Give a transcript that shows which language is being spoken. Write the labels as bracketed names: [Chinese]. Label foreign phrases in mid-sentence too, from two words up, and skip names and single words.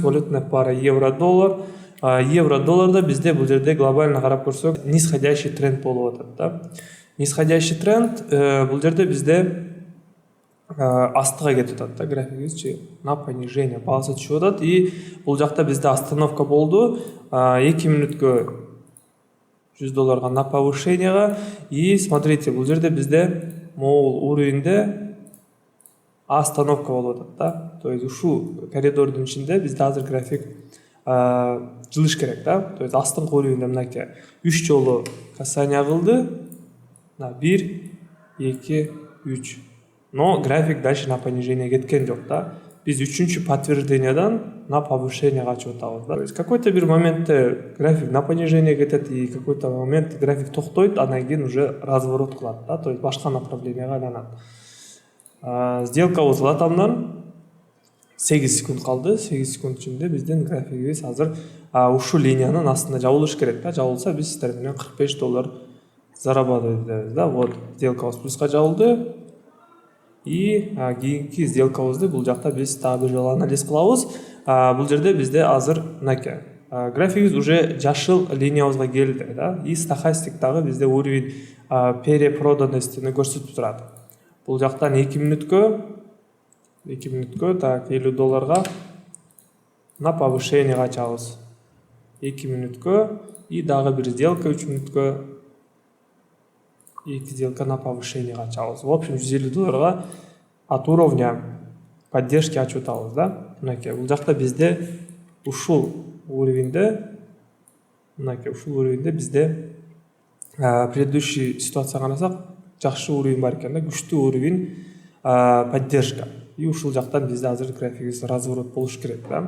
[Kyrgyz] Валютная пара евро-доллар. Евро-долларда бизде бул жерде глобально карап көрсөк [Russian] нисходящий тренд [Kyrgyz] болуп атат да. [Russian] Нисходящий тренд [Kyrgyz] бул жерде бизде астыга кетип атат да, графигибизчи [Russian] на понижение [Kyrgyz] баасы түшүп атат и бул жакта бизде остановка болду 2 мүнөткө $100 [Russian] на повышениега и смотрите, [Kyrgyz] бул жерде бизде могул уровеньде остановка болуп атат да. [Russian] То есть [Kyrgyz] ушул коридордун ичинде бизде азыр график жылыш керек да. [Russian] То есть [Kyrgyz] астыңкы уровеньде мынакей 3 жолу касание кылды. 1, 2, 3. [Russian] Но график дальше на понижение [Kyrgyz] кеткен жок да. Биз 3-чү подтверждениядан [Russian] на повышение [Kyrgyz] качып атабыз да. [Russian] То есть какой-то [Kyrgyz] бир моментте график [Russian] на понижение [Kyrgyz] кетет [Russian] и какой-то момент [Kyrgyz] график токтойт, андан кийин [Russian] уже разворот [Kyrgyz] кылат да. [Russian] То есть [Kyrgyz] башка направленияга айланат. Сделкабыз латамдан 8 секунд калды. 8 секунд ичинде биздин графигибиз азыр ушул линиянын астында жабылыш керек да. Жабылса биз сиздер менен $45 зарабатывать этебиз да. Вот сделкабыз плюска жабылды. И кийинки сделкабызды бул жакта биз дагы бир жолу анализ кылабыз. Бул жерде бизде азыр мынакей графигибиз уже жашыл линиябызга келди да. И стохастик дагы бизде [Russian] уровень перепроданностьту [Kyrgyz] көрсөтүп турат. Бул жактан 2 мүнөткө так $50 [Russian] на повышение [Kyrgyz] ачабыз. 2 мүнөткө и дагы бир сделка 3 мүнөткө 2 сделка [Russian] на повышение [Kyrgyz] ачабыз. [Russian] В общем $150 от уровня поддержки [Kyrgyz] ачып атабыз да. Мынакей бул жакта бизде ушул уровеньде бизде [Russian] предыдущий ситуацияга [Kyrgyz] карасак жакшы уровень бар экен да, күчтүү [Russian] уровень поддержка. [Kyrgyz] И ушул жактан бизде азыр графигибиз разворот болуш керек да.